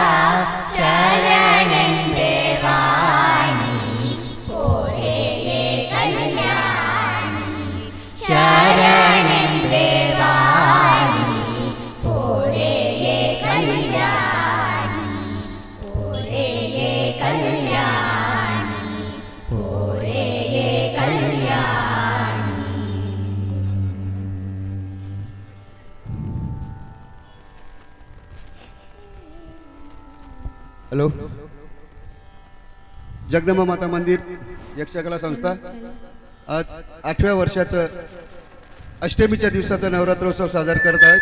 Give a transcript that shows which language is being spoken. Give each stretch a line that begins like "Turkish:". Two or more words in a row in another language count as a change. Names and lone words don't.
Kannada: ಶರಣೆಂಬೆ ವಾಣಿ ಪೋರೆಯೇ ಕಲ್ಯಾಣಿ ಶರಣೆಂಬೆ ವಾಣಿ ಪೋರೆಯೇ ಕಲ್ಯಾಣಿ ಪೋರೆಯೇ ಕಲ್ಯಾಣಿ ಪೋರೆಯೇ ಕಲ್ಯಾಣಿ.
Marathi: हॅलो, जगदंबा माता मंदिर यक्षकला संस्था आज 8व्या वर्षाचं अष्टमीच्या दिवसाचा नवरात्रोत्सव साजरा करत आहेत.